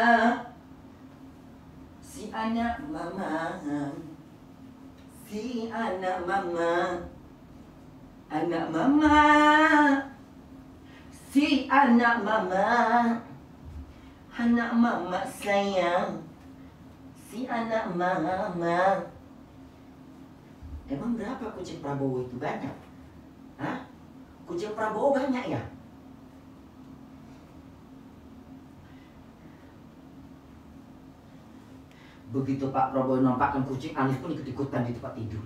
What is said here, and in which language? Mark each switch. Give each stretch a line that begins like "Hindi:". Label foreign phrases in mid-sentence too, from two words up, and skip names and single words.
Indonesian: si anak mama, si anak mama, anak mama, si anak mama, anak mama sayang, si anak mama. Emang berapa kucing Prabowo itu? Banyak? Hah? Kucing Prabowo banyak ya? Begitu Pak Prabowo nampakkan kucing, Anies pun ikut-ikutan di tempat tidur.